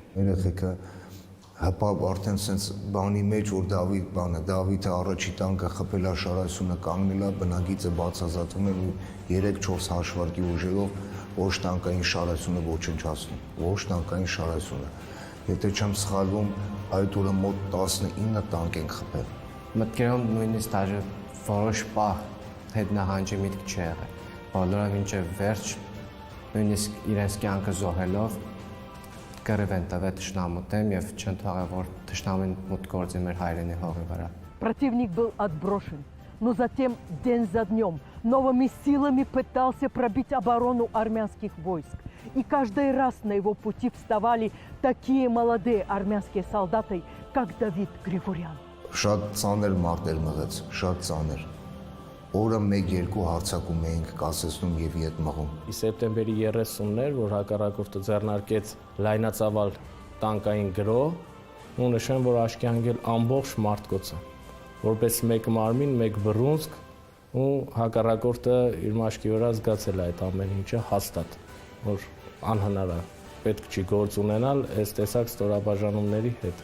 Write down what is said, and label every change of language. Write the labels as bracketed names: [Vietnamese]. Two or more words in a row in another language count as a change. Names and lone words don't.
[Armenian] Երեխեքը հապավ արդեն սենց բանի մեջ, որ Դավիթը առաջի տանկը խփել է շարասյունը կանգնել է, բնագիծը բացազատում են ու 3-4 հաշվարկի ուժերով ոչ տանկային շարասյունը ոչնչացնում, ոչ տանկային շարասյունը։ Եթե չեմ սխալվում, այդ օրը մոտ 19 տանկ են խփել։ Մտքերում նույնիսկ դաժե որոշ պահ հետ նահանջի միտք չի եղել։ Բոլորը մինչև վերջ նույնիսկ իրենց կյանքը զոհելով կռիվ են տվել թշնամու դեմ եւ չեն թողել որ թշնամին մուտք գործի մեր հայրենի հողի վրա։ [Russian] Противник был отброшен, но затем день за днем новыми силами пытался пробить оборону армянских войск. И каждый раз на его пути вставали такие молодые армянские солдаты, как Давид Григорян. [Armenian] Շատ ծանր մարտեր մղեց, շատ ծանր։ Օրը 1-2 հարցակում էինք կասեցնում եւ ետ մղում։ Սեպտեմբերի 30-ն էր, որ հակառակորդը ձեռնարկեց լայնածավալ տանկային գրոհ, ու նշեմ, որ աշկյանգել ամբողջ մարտկոցը, որպես մեկ մարմին, մեկ բռունցք, ու հակառակորդը իր մաշկի վրա զգացել է այդ ամեն ինչը հաստատ, որ անհնար է, պետք չի գործ ունենալ այս տեսակ ստորաբաժանումների հետ։